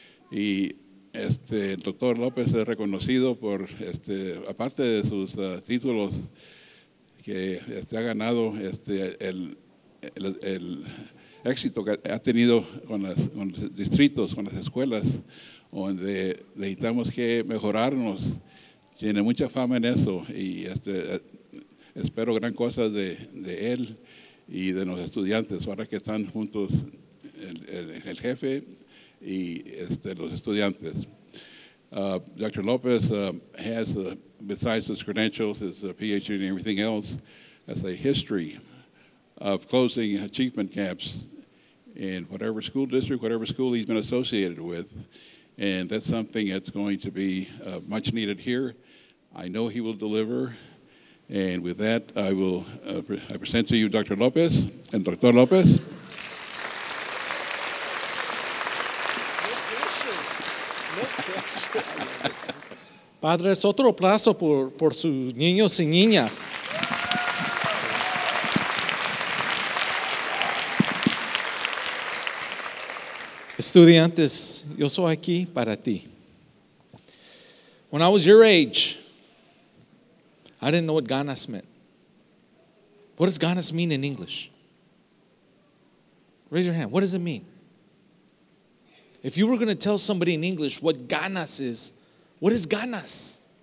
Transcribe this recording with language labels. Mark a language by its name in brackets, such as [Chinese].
[Spanish] Y el doctor López es reconocido por, aparte de sus títulos que ha ganado, el éxito que ha tenido con los distritos, con las escuelas, donde necesitamos que mejorarnos. Tiene mucha fama en eso, y espero gran cosas de él y de los estudiantes, ahora que están juntos el jefe y los estudiantes. [English] Dr. Lopez has, besides his credentials, his PhD and everything else, has a history of closing achievement gaps in whatever school district, whatever school he's been associated with. And that's something that's going to be much needed here. I know he will deliver. And with that, I will I present to you Dr. Lopez and Dr. Lopez. [Spanish] Padres, otro aplauso por sus niños y niñas. Estudiantes, yo soy aquí para ti. [English] When I was your age, I didn't know what Ganas meant. What does Ganas mean in English? Raise your hand. What does it mean? If you were going to tell somebody in English what Ganas is, what is Ganas?